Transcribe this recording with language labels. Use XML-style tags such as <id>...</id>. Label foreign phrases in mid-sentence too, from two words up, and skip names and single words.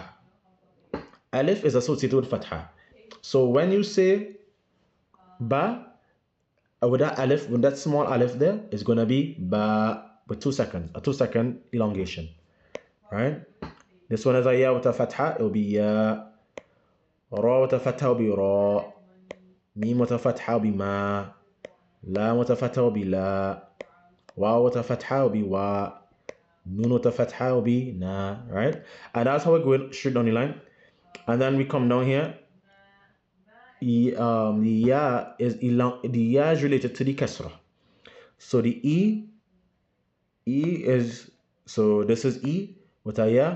<en>Alif is associated with fatha. So when you say ba, with that alif, with that small alif there, it's gonna be ba with 2 seconds, a 2-second elongation, right? This one is a ya with a fatha, it will be ya. Ra with a fatha will be ra. Mim with a fatha will be ma. La with a fatha will be la. Wa with a fatha will be wa. Nun with a fatha will be na, right? And that's how we're going straight down the line. And then we come down here. The ya is related to the kasra. So the e is, so this is e with a ya.</en>